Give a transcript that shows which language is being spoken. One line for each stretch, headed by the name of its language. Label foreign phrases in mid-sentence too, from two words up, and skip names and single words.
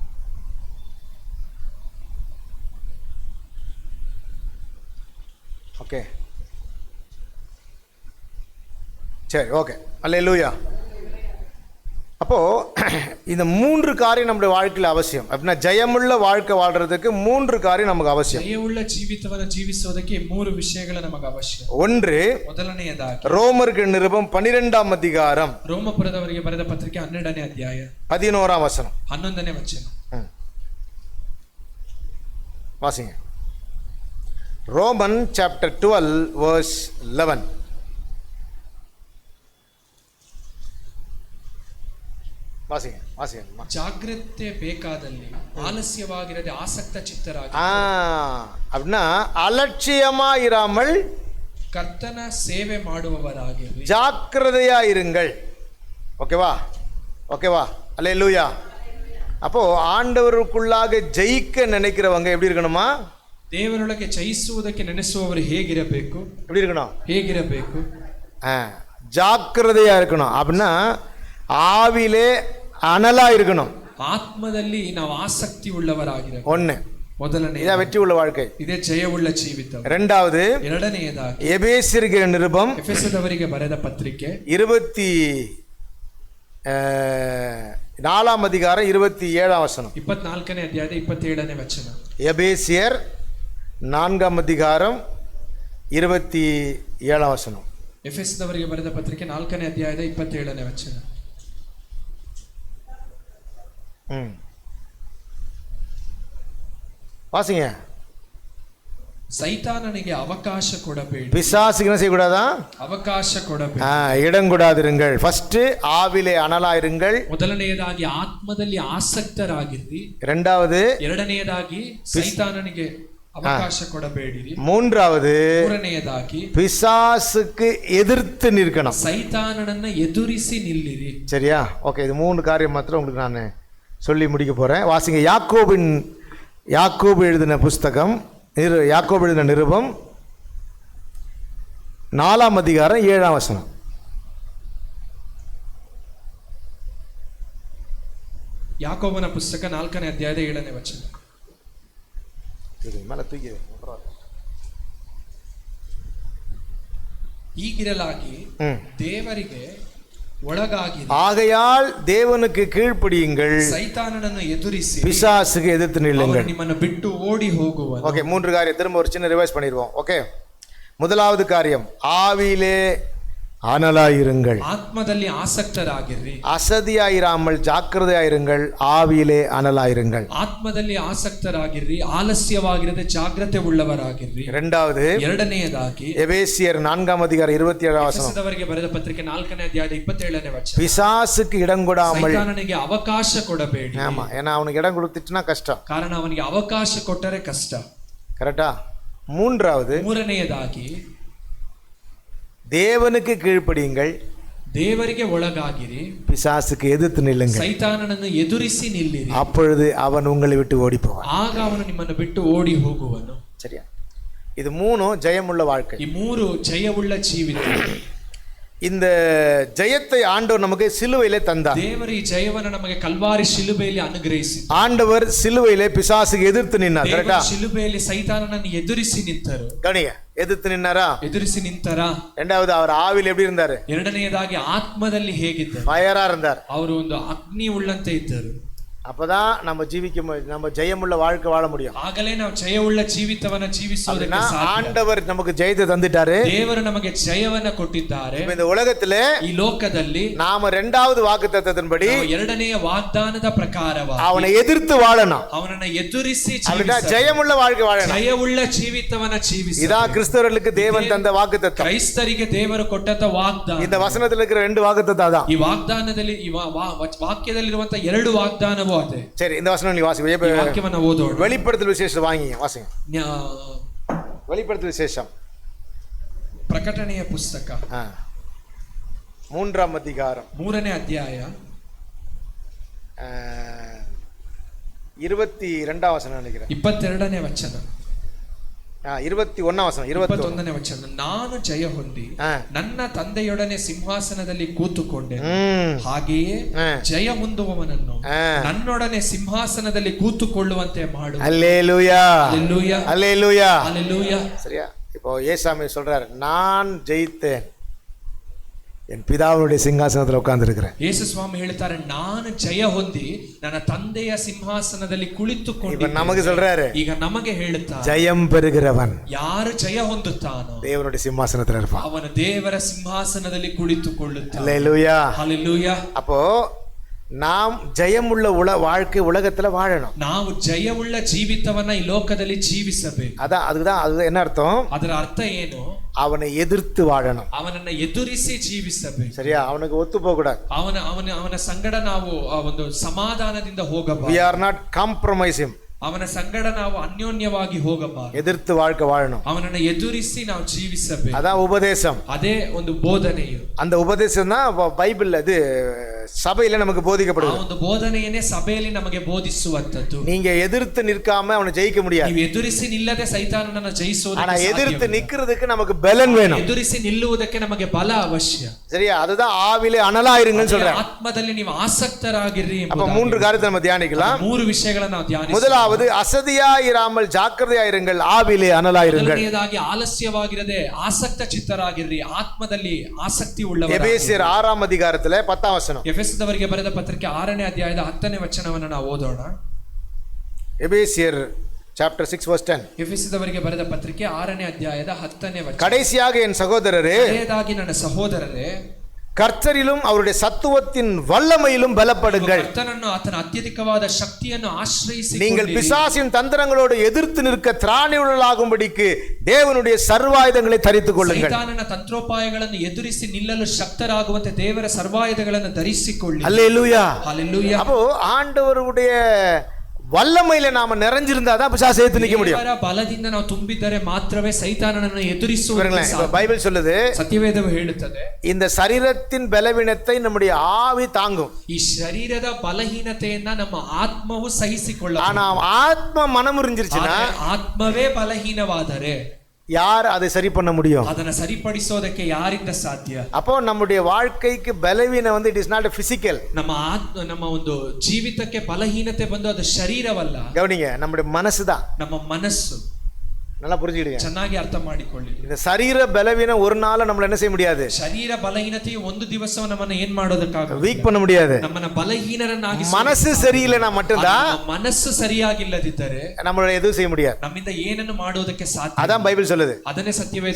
Tamil: ஓகே, சரி, ஓகே. அல்லேலூயா. அப்போது இந்த 3 காரியம் நம்முடைய வாழ்க்கையில் அவசியம். அப்படின்னா ஜெயமுள்ள வாழ்க்கை வாழ்கிறதுக்கு 3 காரியம் நமக்கு அவசியம்.
Kannada: ಜಯವುಳ್ಳ ಜೀವಿತವನ್ನು ಜೀವಿಸೋದಕ್ಕೆ 3 ವಿಷಯಗಳು ನಮಗೆ ಅವಶ್ಯ.
Tamil: ஒன்று,
Kannada: ಮೊದಲನೆಯದಾಗಿ
Tamil: ரோமருக்கு நிருபம் 12ஆம் அதிகாரம்
Kannada: ರೋಮಪುರದವರಿಗೆ ಬರೆದ ಪತ್ರಿಕೆ 12ನೇ ಅಧ್ಯಾಯ
Tamil: 11ஆம் வசனம்.
Kannada: 11ನೇ ವಚನ.
Tamil: வாசிங்க.
English: Roman chapter 12 verse 11.
Tamil: வாசிங்க வாசிங்க.
Kannada: ಜಾಗ್ರತೆ ಬೇಕಾದಲ್ಲಿ ಆಲಸ್ಯವಾಗಿರದೆ ಆಸಕ್ತ ಚಿತ್ತರಾಗಿ.
Tamil: அப்படின்னா அலட்சியமா இராமல்
Kannada: ಕರ್ತನ ಸೇವೆ ಮಾಡುವವರಾಗಿರಿ,
Tamil: ஜாக்கிரதையா இருங்கள். ஓகேவா? ஓகேவா? அல்லேலூயா. அப்போ ஆண்டவருக்குள்ளாக ஜெயிக்க நினைக்கிறவங்க எப்படி இருக்கணுமா?
Kannada: ದೇವರೊಳಗೆ ಜಯಿಸುವುದಕ್ಕೆ ನೆನೆಸುವವರು ಹೇಗಿರಬೇಕು?
Tamil: எப்படி இருக்கணும்?
Kannada: ಹೇಗಿರಬೇಕು?
Tamil: ஜாக்கிரதையா இருக்கணும். அப்படின்னா ஆவிலே அனலா இருக்கணும்.
Kannada: ಆತ್ಮದಲ್ಲಿ ನಾವು ಆಸಕ್ತಿ ಉಳ್ಳವರಾಗಿರಬೇಕು.
Tamil: ஒன்று,
Kannada: ಮೊದಲನೇ
Tamil: இதான் வெற்றி உள்ள வாழ்க்கை.
Kannada: ಇದೇ ಜಯವುಳ್ಳ ಜೀವಿತ.
Tamil: இரண்டாவது,
Kannada: ಎರಡನೆಯದಾಗಿ
Tamil: எபேசியருக்கு நிருபம்
Kannada: ಎಫೆಸದವರಿಗೆ ಬರೆದ ಪತ್ರಿಕೆ
Tamil: 24ஆம் அதிகாரம் 27ஆம் வசனம்.
Kannada: 24ನೇ ಅಧ್ಯಾಯದ 27ನೇ ವಚನ.
Tamil: எபேசியர் 4ஆம் அதிகாரம் 27ஆம் வசனம்.
Kannada: ಎಫೆಸದವರಿಗೆ ಬರೆದ ಪತ್ರಿಕೆ 4ನೇ ಅಧ್ಯಾಯದ 27ನೇ ವಚನ.
Tamil: வாசிங்க.
Kannada: ಸೈತಾನನಿಗೆ ಅವಕಾಶ ಕೊಡಬೇಡಿ.
Tamil: பிசாசுக்கு என்ன செய்யக்கூடாதா?
Kannada: ಅವಕಾಶ ಕೊಡಬೇಡಿ.
Tamil: இடம் கூடாதிருங்கள். ஃபர்ஸ்ட் ஆவிலே அனலா இருங்கள்.
Kannada: ಮೊದಲನೆಯದಾಗಿ ಆತ್ಮದಲ್ಲಿ ಆಸಕ್ತರಾಗಿರಿ.
Tamil: இரண்டாவது,
Kannada: ಎರಡನೆಯದಾಗಿ ಸೈತಾನನಿಗೆ ಅವಕಾಶ ಕೊಡಬೇಡಿರಿ.
Tamil: மூன்றாவது,
Kannada: ಮೂರನೆಯದಾಗಿ
Tamil: பிசாசுக்கு எதிர்த்து நிற்கணும்.
Kannada: ಸೈತಾನನನ್ನ ಎದುರಿಸಿ ನಿಲ್ಲಿರಿ.
Tamil: சரியா? ஓகே, இது 3 காரியம் மாத்திரம் உங்களுக்கு நான் சொல்லி முடிக்க போறேன். வாசிங்க. யாக்கோபு எழுதின புஸ்தகம், யாக்கோபு எழுதின நிருபம் 4ஆம் அதிகாரம் 7ஆம் வசனம்.
Kannada: ಯಾಕೋಬನ ಪುಸ್ತಕ 4ನೇ ಅಧ್ಯಾಯದ 7ನೇ ವಚನ. ಹೀಗಿರಲಾಗಿ ದೇವರಿಗೆ ಒಳಗಾಗಿ,
Tamil: ஆகையால் தேவனுக்கு கீழ்ப்படியுங்கள்,
Kannada: ಸೈತಾನನನ್ನು ಎದುರಿಸಿ
Tamil: பிசாசுக்கு எதிர்த்து நில்லுங்கள்.
Kannada: ನಿಮ್ಮನ್ನು ಬಿಟ್ಟು ಓಡಿ ಹೋಗುವನು.
Tamil: ஓகே, 3 காரியம் திரும்ப ஒரு சின்ன ரிவைஸ் பண்ணிடுவோம். ஓகே, முதலாவது காரியம், ஆவியிலே அனலாயிருங்கள்.
Kannada: ಆತ್ಮದಲ್ಲಿ ಆಸಕ್ತರಾಗಿರ್ರಿ.
Tamil: அசதியாயிராமல் ஜாக்கிரதையாயிருங்கள். ஆவியிலே அனலாயிருங்கள்.
Kannada: ಆತ್ಮದಲ್ಲಿ ಆಸಕ್ತರಾಗಿರ್ರಿ, ಆಲಸ್ಯವಾಗಿರದೆ ಜಾಗ್ರತೆ ಉಳ್ಳವರಾಗಿರ್ರಿ.
Tamil: இரண்டாவது,
Kannada: ಎರಡನೆಯದಾಗಿ
Tamil: எபேசியர் 4ஆம் அதிகாரம் 27ஆம் வசனம்.
Kannada: ಎಫೆಸದವರಿಗೆ ಬರೆದ ಪತ್ರಿಕೆ 4ನೇ ಅಧ್ಯಾಯದ 27ನೇ ವಚನ.
Tamil: பிசாசுக்கு இடம் கொடாமல்.
Kannada: ಸೈತಾನನಿಗೆ ಅವಕಾಶ ಕೊಡಬೇಡಿ.
Tamil: ஆமா, ஏன்னா அவனுக்கு இடம் கொடுத்துட்டுனா கஷ்டம்.
Kannada: ಕಾರಣ ಅವನಿಗೆ ಅವಕಾಶ ಕೊಟ್ಟರೆ ಕಷ್ಟ.
Tamil: கரெக்டா? மூன்றாவது,
Kannada: ಮೂರನೆಯದಾಗಿ
Tamil: தேவனுக்கு கீழ்ப்படியுங்கள்,
Kannada: ದೇವರಿಗೆ ಒಳಗಾಗಿರಿ,
Tamil: பிசாசுக்கு எதிர்த்து நில்லுங்கள்.
Kannada: ಸೈತಾನನನ್ನು ಎದುರಿಸಿ ನಿಲ್ಲಿರಿ,
Tamil: அப்பொழுது அவன் உங்களை விட்டு ஓடி போவான்.
Kannada: ಆಗ ಅವನು ನಿಮ್ಮನ್ನು ಬಿಟ್ಟು ಓಡಿ ಹೋಗುವನು.
Tamil: சரியா? இது 3 ஜெயமுள்ள வாழ்க்கை.
Kannada: ಈ 3 ಜಯವುಳ್ಳ ಜೀವಿತ.
Tamil: இந்த ஜெயத்தை ஆண்டவர் நமக்கு சிலுவையிலே தந்தார்.
Kannada: ದೇವರು ಈ ಜಯವನ್ನು ನಮಗೆ ಕಲ್ವಾರಿ ಶಿಲುಬೆಯಲ್ಲಿ ಅನುಗ್ರಹಿಸಿದರು.
Tamil: ஆண்டவர் சிலுவையிலே பிசாசுக்கு எதிர்த்து நின்னார். கரெக்ட்டா?
Kannada: ಶಿಲುಬೆಯಲ್ಲಿ ಸೈತಾನನನ್ನು ಎದುರಿಸಿ ನಿಂತರು.
Tamil: கவனிங்க, எதிர்த்து நின்னாரா?
Kannada: ಎದುರಿಸಿ ನಿಂತರ.
Tamil: இரண்டாவது, அவர் ஆவியில் எப்படி இருந்தாரு?
Kannada: ಎರಡನೆಯದಾಗಿ ಆತ್ಮದಲ್ಲಿ ಹೇಗಿದ್ದರು?
Tamil: ஃபயரா இருந்தார்.
Kannada: ಅವರು ಒಂದು ಅಗ್ನಿ ಉಳ್ಳಂತೆ ಇದ್ದರು.
Tamil: அப்பதான் நம்ம ஜெயமுள்ள வாழ்க்கை வாழ முடியும்.
Kannada: ಆಗಲೇ ನಾವು ಜಯವುಳ್ಳ ಜೀವಿತವನ್ನ ಜೀವಿಸೋದಕ್ಕೆ ಸಾಧ್ಯ.
Tamil: ஆண்டவர் நமக்கு ஜெயத்தை தந்துட்டாரு.
Kannada: ದೇವರು ನಮಗೆ ಜಯವನ್ನ ಕೊಟ್ಟಿದ್ದಾರೆ.
Tamil: இந்த உலகத்திலே,
Kannada: ಈ ಲೋಕದಲ್ಲಿ
Tamil: நாம இரண்டாவது வாக்குத்தத்தத்தின்படி
Kannada: ಎರಡನೆಯ ವಾಗ್ದಾನದ ಪ್ರಕಾರವಾಗಿ
Tamil: அவனை எதிர்த்து வாழணும்.
Kannada: ಅವನನ್ನ ಎದುರಿಸಿ
Tamil: ஜெயமுள்ள வாழ்க்கை வாழணும்.
Kannada: ಜಯವುಳ್ಳ ಜೀವಿತವನ್ನ ಜೀವಿಸಿ.
Tamil: இதான் கிறிஸ்தவர்களுக்கு தேவன் தந்த வாக்குத்தத்தம்.
Kannada: ಕ್ರೈಸ್ತರಿಗೆ ದೇವರು ಕೊಟ್ಟಂತ ವಾಗ್ದಾನ.
Tamil: இந்த வசனத்தில் இருக்கிற 2 வாக்குத்தத்தம் தான்.
Kannada: ಈ ವಾಗ್ದಾನದಲ್ಲಿ ಈ ವಾಕ್ಯದಲ್ಲಿರುವಂತ 2 ವಾಗ್ದಾನವೂ ಅದೇ.
Tamil: சரி, இந்த வசனம் நீ வாசிங்க.
Kannada: ಈ ವಾಕ್ಯವನ್ನು ಓದೋಣ.
Tamil: வெளிப்படுத்தல் விசேஷம் வாங்கிங்க, வாசிங்க. வெளிப்படுத்தல் விசேஷம்
Kannada: ಪ್ರಕಟಣೆಯ ಪುಸ್ತಕ
Tamil: 3ஆம் அதிகாரம்
Kannada: 3ನೇ ಅಧ್ಯಾಯ
Tamil: 22ஆம் வசனம் நினைக்கிறேன்.
Kannada: 22ನೇ ವಚನ.
Tamil: 21ஆம் வசனம்.
Kannada: 21ನೇ ವಚನ. ನಾನು ಜಯ ಹೊಂದಿ ನನ್ನ ತಂದೆಯೊಡನೆ ಸಿಂಹಾಸನದಲ್ಲಿ ಕೂತುಕೊಂಡೆ, ಹಾಗೆಯೇ ಜಯ ಹೊಂದುವವನನ್ನು ನನ್ನೊಡನೆ ಸಿಂಹಾಸನದಲ್ಲಿ ಕೂತುಕೊಳ್ಳುವಂತೆ ಮಾಡು.
Tamil: அல்லேலூயா, அல்லேலூயா, அல்லேலூயா, அல்லேலூயா. சரியா? இப்போ ஏசாமி சொல்றாரு, நான் ஜெயித்தேன், என் பிதாவுடைய சிங்காசனத்தில் உட்கார்ந்திருக்கிறேன்.
Kannada: ಯೇಸು ಸ್ವಾಮಿ ಹೇಳ್ತಾರೆ, ನಾನು ಜಯ ಹೊಂದಿ ನನ್ನ ತಂದೆಯ ಸಿಂಹಾಸನದಲ್ಲಿ ಕುಳಿತುಕೊಂಡು.
Tamil: நமக்கு சொல்றாரு,
Kannada: ಈಗ ನಮಗೆ ಹೇಳುತ್ತಾರೆ,
Tamil: ஜெயம் பெறுகிறவன்
Kannada: ಯಾರು ಜಯ ಹೊಂದುತ್ತಾನೋ
Tamil: தேவனுடைய சிம்மாசனத்தில் இருப்பான்.
Kannada: ಅವನು ದೇವರ ಸಿಂಹಾಸನದಲ್ಲಿ ಕುಳಿತುಕೊಳ್ಳುತ್ತಾನೆ.
Tamil: அல்லேலூயா. ஹல்லேலூயா. அப்போ நாம் ஜெயமுள்ள வாழ்க்கை உலகத்துல வாழணும்.
Kannada: ನಾವು ಜಯವುಳ್ಳ ಜೀವಿತವನ್ನ ಈ ಲೋಕದಲ್ಲಿ ಜೀವಿಸಬೇಕು.
Tamil: அதுதான் என்ன அர்த்தம்?
Kannada: ಅದರ ಅರ್ಥ ಏನು?
Tamil: அவனை எதிர்த்து வாழணும்.
Kannada: ಅವನನ್ನ ಎದುರಿಸಿ ಜೀವಿಸಬೇಕು.
Tamil: சரியா? அவனுக்கு ஒத்து போக கூடாது.
Kannada: ಅವನ ಸಂಗಡ ನಾವು ಒಂದು ಸಮಾಧಾನದಿಂದ ಹೋಗಬಾರದು.
English: we are not compromising.
Kannada: ಅವನ ಸಂಗಡ ನಾವು ಅನ್ಯೋನ್ಯವಾಗಿ ಹೋಗಬಾರದು.
Tamil: எதிர்த்து வாழ்க்கை வாழணும்.
Kannada: ಅವನನ್ನ ಎದುರಿಸಿ ನಾವು ಜೀವಿಸಬೇಕು.
Tamil: அதான் உபதேசம்.
Kannada: ಅದೇ ಒಂದು ಬೋಧನೆಯು.
Tamil: அந்த உபதேசம் தான் பைபிள்ல இது சபையில நமக்கு போதிக்கப்படுது.
Kannada: ಆ ಒಂದು ಬೋಧನೆಯನ್ನೇ ಸಭೆಯಲ್ಲಿ ನಮಗೆ ಬೋಧಿಸುವಂತದ್ದು.
Tamil: நீங்க எதிர்த்து நிற்காம அவனை ஜெயிக்க முடியாது.
Kannada: ನೀವು ಎದುರಿಸಿ ನಿಲ್ಲದೆ ಸೈತಾನನನ್ನ ಜಯಿಸೋದಕ್ಕೆ
Tamil: ஆனா
Kannada: ಸಾಧ್ಯವಿಲ್ಲ.
Tamil: எதிர்த்து நிக்கிறதுக்கு நமக்கு பலன் வேணும்.
Kannada: ಎದುರಿಸಿ ನಿಲ್ಲುವುದಕ್ಕೆ ನಮಗೆ ಬಲ ಅವಶ್ಯ.
Tamil: சரியா? அதுதான் ஆவிலே அனலாயிருங்கன்னு சொல்றேன்.
Kannada: ಆತ್ಮದಲ್ಲಿ ನೀವು ಆಸಕ್ತರಾಗಿರಿ.
Tamil: அப்ப மூன்று காரியத்தை நம்ம தியானிக்கலாம்.
Kannada: ಮೂರು ವಿಷಯಗಳನ್ನು ನಾವು ಧ್ಯಾನಿಸೋಣ.
Tamil: முதலாவது அசதியாயிராமல் ஜாக்கிரதையாயிருங்கள், ஆவிலே அனலாயிருங்கள்.
Kannada: ಮೊದಲನೆಯದಾಗಿ ಆಲಸ್ಯವಾಗಿರದೆ ಆಸಕ್ತ ಚಿತ್ತರಾಗಿರಿ, ಆತ್ಮದಲ್ಲಿ ಆಸಕ್ತಿ ಉಳ್ಳವರಾಗಿರಿ.
Tamil: எபேசியர் 6ஆம் அதிகாரத்திலே 10ஆம் வசனம்.
Kannada: ಎಫೆಸದವರಿಗೆ ಬರೆದ ಪತ್ರಿಕೆ 6ನೇ ಅಧ್ಯಾಯದ 10ನೇ ವಚನವನ್ನು ನಾವು ಓದೋಣ.
Tamil: எபேசியர்
English: chapter 6 verse 10.
Kannada: ಎಫೆಸದವರಿಗೆ ಬರೆದ ಪತ್ರಿಕೆ 6ನೇ ಅಧ್ಯಾಯದ 10ನೇ ವಚನ.
Tamil: கடைசியாக என் சகோதரரே,
Kannada: ಕಡೆಯದಾಗಿ ನನ್ನ ಸಹೋದರರೇ,
Tamil: கர்த்தரிலும் அவருடைய சத்துவத்தின் வல்லமையிலும் பலப்படுங்கள்.
Kannada: ಕರ್ತನನ್ನು ಆತನ ಅತ್ಯಧಿಕವಾದ ಶಕ್ತಿಯನ್ನು ಆಶ್ರಯಿಸಿ
Tamil: நீங்கள் பிசாசின் தந்திரங்களோடு எதிர்த்து நிற்க திராணியுள்ளவர்களாகும்படிக்கு தேவனுடைய சர்வாயுதங்களை தரித்துக் கொள்ளுங்கள்.
Kannada: ಸೈತಾನನ ತಂತ್ರೋಪಾಯಗಳನ್ನು ಎದುರಿಸಿ ನಿಲ್ಲಲು ಶಕ್ತರಾಗುವಂತೆ ದೇವರ ಸರ್ವಾಯುಧಗಳನ್ನು ಧರಿಸಿಕೊಳ್ಳಿ.
Tamil: அல்லேலூயா. ஹல்லேலூயா. அப்போ ஆண்டவருடைய வல்லமையில நாம நிறைஞ்சிருந்தா தான் பிசாசை எதிர்த்து நிக்க முடியும்.
Kannada: ದೇವರ ಬಲದಿಂದ ನಾವು ತುಂಬಿದರೆ ಮಾತ್ರವೇ ಸೈತಾನನನ್ನು ಎದುರಿಸುವುದಕ್ಕೆ ಸಾಧ್ಯ.
Tamil: பைபிள் சொல்லுது,
Kannada: ಸತ್ಯವೇದವು ಹೇಳುತ್ತದೆ,
Tamil: இந்த சரீரத்தின் பலவீனத்தை நம்முடைய ஆவி தாங்கும்.
Kannada: ಈ ಶರೀರದ ಬಲಹೀನತೆಯನ್ನ ನಮ್ಮ ಆತ್ಮವು ಸಹಿಸಿಕೊಳ್ಳಬಹುದು.
Tamil: ஆனா ஆத்ம மனமுறிஞ்சிருச்சுன்னா,
Kannada: ಆತ್ಮವೇ ಬಲಹೀನವಾದರೆ
Tamil: யார் அதை சரி பண்ண முடியும்?
Kannada: ಅದನ್ನ ಸರಿಪಡಿಸೋದಕ್ಕೆ ಯಾರಿಂದ ಸಾಧ್ಯ?
Tamil: அப்போ நம்முடைய வாழ்க்கைக்கு பலவீனம் வந்து
English: it is not physical.
Kannada: ನಮ್ಮ ಒಂದು ಜೀವಿತಕ್ಕೆ ಬಲಹೀನತೆ ಬಂದು ಅದು ಶರೀರವಲ್ಲ.
Tamil: கவனிங்க, நம்முடைய மனசுதான்.
Kannada: ನಮ್ಮ ಮನಸ್ಸು.
Tamil: நல்லா புரிஞ்சுக்கிடுங்க.
Kannada: ಚೆನ್ನಾಗಿ ಅರ್ಥ ಮಾಡಿಕೊಳ್ಳಿ.
Tamil: இந்த சரீர பலவீனம் ஒரு நாள் நம்மள என்ன செய்ய முடியாது?
Kannada: ಶರೀರ ಬಲಹೀನತೆಯು ಒಂದು ದಿವಸ ನಮ್ಮನ್ನ ಏನ್ ಮಾಡೋದಕ್ಕಾಗಲ್ಲ,
Tamil: வீக் பண்ண முடியாது.
Kannada: ನಮ್ಮನ್ನ ಬಲಹೀನರನ್ನಾಗಿ.
Tamil: மனசு சரியில்லைனா மட்டும்தான்,
Kannada: ಮನಸ್ಸು ಸರಿಯಾಗಿಲ್ಲದಿದ್ದರೆ
Tamil: நம்மளால எதுவும் செய்ய முடியாது.
Kannada: ನಮ್ಮಿಂದ ಏನನ್ನು ಮಾಡೋದಕ್ಕೆ ಸಾಧ್ಯ.
Tamil: அதான் பைபிள் சொல்லுது,
Kannada: ಅದನ್ನೇ ಸತ್ಯವೇದ.